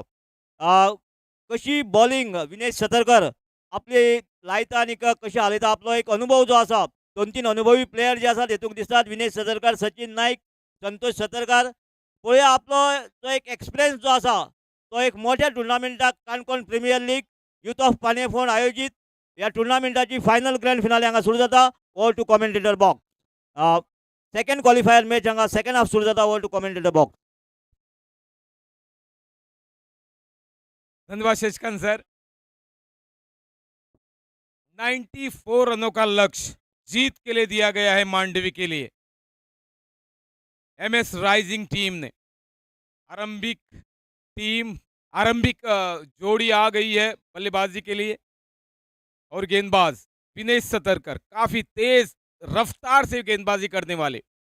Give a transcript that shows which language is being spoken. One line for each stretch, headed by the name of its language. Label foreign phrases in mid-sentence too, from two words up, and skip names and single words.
Konkani: कशी बॉलिंग विनेश सतरकर आपली लायता आनी कशी हालयता आपलो एक अनुभव जो आसा 2-3 अनुभवी प्लेयर जे आसात हेतूंक दिसतात विनेश सतरकर, सचिन नाईक, संतोष सतरकर. पळोवया आपलो जो एक एक्सपिरियन्स जो आसा तो एक मोठ्या टुर्नामेंटाक काणकोण प्रिमियर लीग युथ ऑफ पाने फोंड आयोजित या टुर्नामेंटाची फायनल
English: grand finale
Konkani: हांगा सुरू जाता.
English: over to commentator box. second qualifier match
Konkani: हांगा
English: second half
Konkani: सुरू जाता.
English: over to commentator box.
Konkani: धन्यवाद शशिकांत सर.
Hindi: 94 रनों का लक्ष्य जीत के लिए दिया गया है मांडवी के लिए. MS राइजिंग टीम ने आरंभिक जोड़ी आ गई है बल्लेबाजी के लिए और गेंदबाज विनेश सतरकर काफी तेज रफ्तार से गेंदबाजी करने वाले.